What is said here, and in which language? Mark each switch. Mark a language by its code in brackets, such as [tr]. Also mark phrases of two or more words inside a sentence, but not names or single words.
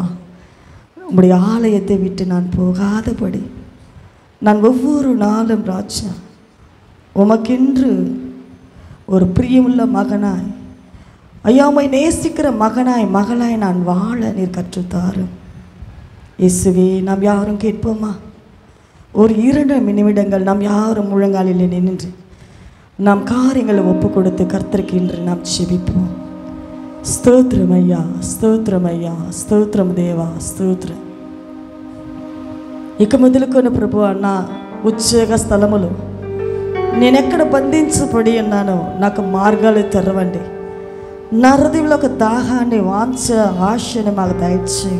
[ta] உம்முடைய ஆலயத்தை விட்டு நான் போகாதபடி நான் ஒவ்வொரு நாளும் ராஜா உமக்கென்று ஒரு பிரியமுள்ள மகனாய், ஐயா உம்மை நேசிக்கிற மகனாய் மகளாய் நான் வாழ நீர் கற்றுத்தாரும். இயேசுவே நாம் யாரும் கேட்போமா? ஒரு 2 நிமிடங்கள் நாம் யாரும் முழங்காலில் நின்று நாம் காரியங்களை ஒப்பு கொடுத்து கர்த்தருக்கு இன்று நாம் செபிப்போம். [te] స్తోత్రం అయ్యా, స్తోత్రం అయ్యా, స్తోత్రం దేవా, స్తోత్రం. ఇక మొదలుకొని ప్రభు నా ఉద్యోగ స్థలములో నేనెక్కడ బంధించబడి ఉన్నానో నాకు మార్గాలు తెరవండి. నా హృదయంలో ఒక దాహాన్ని, వాంఛ, ఆశని మాకు దయచేయండి.